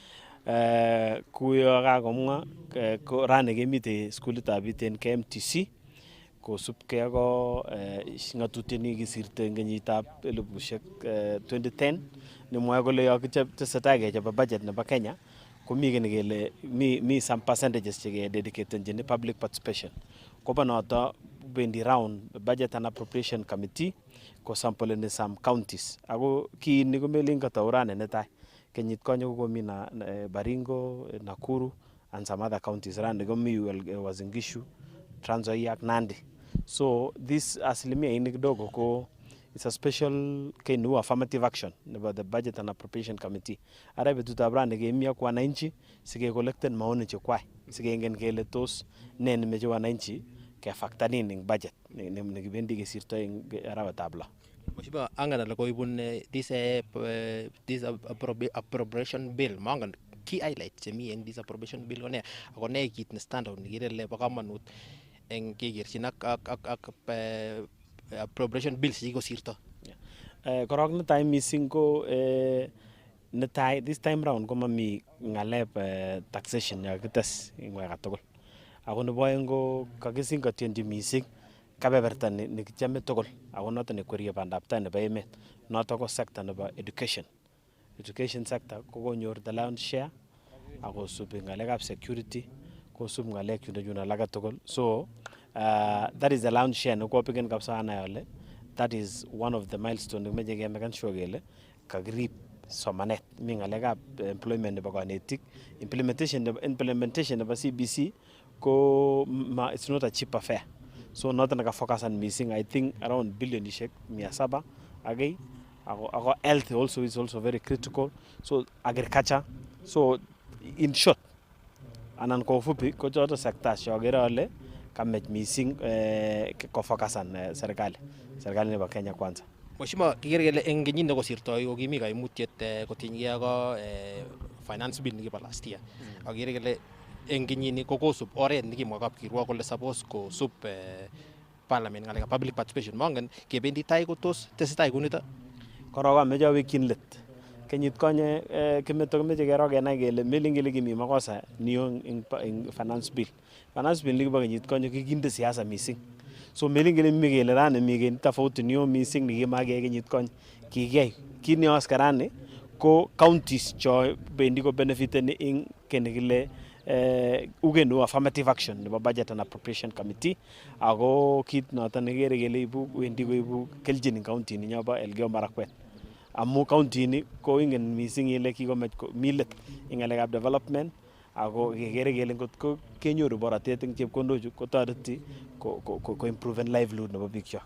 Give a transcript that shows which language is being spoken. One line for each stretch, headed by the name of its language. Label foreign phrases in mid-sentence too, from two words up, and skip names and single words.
Kalenjin: Kuyo kakomwa ko rani kemite skulitab Iten KMTC kosubkei ako ngatutiet nikisirto eng kenyitab 2010 nemwoe kole yo tesetai kechobe budget nebo Kenya komi kii nekele mi
English: some percentages
Kalenjin: chekededicatenjin
English: public participation.
Kalenjin: Kobo noto bendi
English: round budget and appropriation committee
Kalenjin: kosampleni
English: some counties.
Kalenjin: Ako kii ni komelin katau rani netai. Kenyit konye kokomi Baringo, Nakuru
English: and some other counties.
Kalenjin: Rani komi Uasin Gishu, Trans Nzoia ak Nandi.
English: So this
Swahili: asilimia ini kidogo
English: ko it's a special kenu affirmative action about the budget and appropriation committee.
Kalenjin: Ara betutab rani kemi ak wananchi sige collecten maoni chekwai. Sigengen kele tos ne nemeche wananchi kefactor in eng budget nekibendi kesirto eng arawetab lo. Mheshimiwa, angan ale koibun
English: this appropriation bill
Kalenjin: mangan
English: key highlights
Kalenjin: chemi eng
English: this appropriation bill
Kalenjin: kone ako ne kit ne standout nekirele bo kamanut eng kekerchin ak
English: appropriation bills
Kalenjin: chekikosirto. Korok netai missing ko netai
English: this time round
Kalenjin: ko mami ngaleb taxation yakites eng weka tugul. Ako nebo aeng ko kakisingationji missing kebeberta nekichame tugul ako noto nekwerie bandab tai nebo emet. Noto ko sector nebo education.
English: Education sector
Kalenjin: kokonyor
English: the lion's share
Kalenjin: ako subi ngalekab security kosub ngalek chun alak tugul.
English: So that is the lion's share
Kalenjin: nekopigen kabisa anai ale
English: that is one of the milestone
Kalenjin: nemeche kemeken sure kele kakirib somanet. Mi ngalekab employment nebo kanetik, implementation nebo CBC ko
English: it's not a cheap affair.
Kalenjin: So noto nakafocusan missing
English: I think around
Kalenjin: billionishek 700 agay.
English: Ako health also is also very critical.
Kalenjin: So agriculture.
English: So in short
Kalenjin: anan ko fupi ko choto sectors chokere ale kamech missing kofocusan serikali nebo Kenya kwanza. Mheshimiwa, kikere kele eng kenyit nekosirtoi ko kimi kaimutiet kotinygei ak
English: finance bill
Kalenjin: nekibo
English: last year.
Kalenjin: Akere kele eng kenyini kokosub oret nekimwa kapkirwok kole suppose kosub parliament ngalekab
English: public participation.
Kalenjin: Mangen kebendi tai ko tos tesetai kunito. Korok ameche awekyin let. Kenyit konye Kimeto komeche kero kenai kele melin kele kimi makosa niyo eng
English: finance bill. Finance bill
Kalenjin: nekibo kenyit konye kikinde siasa missing. So melin kele mi kele rani mi kele tofauti niyo missing nikimake kenyit konye. Kikiyai kit neyoske rani ko counties cho bendi ko benefiteni eng kene kile ugenu
English: affirmative action
Kalenjin: nebo
English: budget and appropriation committee
Kalenjin: ako kit noto nekere kele ibu wendi koibu keljin eng county ninyobo Elgeyo Marakwet. Amu county ni ko ingen missing ile kikomech milet eng ngalekab development ako kekere kele ngotko kenyoru borotet eng chepkondochu kotoreti ko
English: improve livelihood
Kalenjin: nebo biikchok.